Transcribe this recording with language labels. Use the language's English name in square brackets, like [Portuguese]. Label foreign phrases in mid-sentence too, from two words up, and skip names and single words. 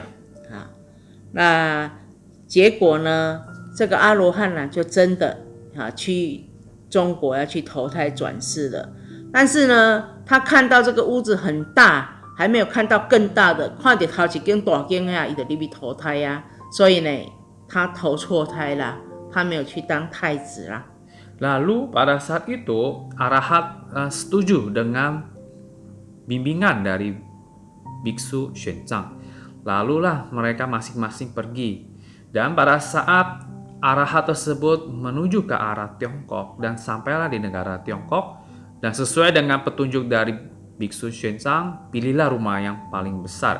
[Chinese] 那结果呢，这个阿罗汉呢，就真的去中国要去投胎转世了。但是呢，他看到这个屋子很大，还没有看到更大的，看到好几间大间呀，他就入去投胎呀，所以呢，他投错胎啦，他没有去当太子啦。 [Indonesian] Lalu pada saat itu arahat setuju dengan bimbingan dari Biksu Xuanzang. Lalulah mereka masing-masing pergi. Dan pada saat arahat tersebut menuju ke arah Tiongkok dan sampailah di negara Tiongkok, dan sesuai dengan petunjuk dari Biksu Xuanzang, pilihlah rumah yang paling besar.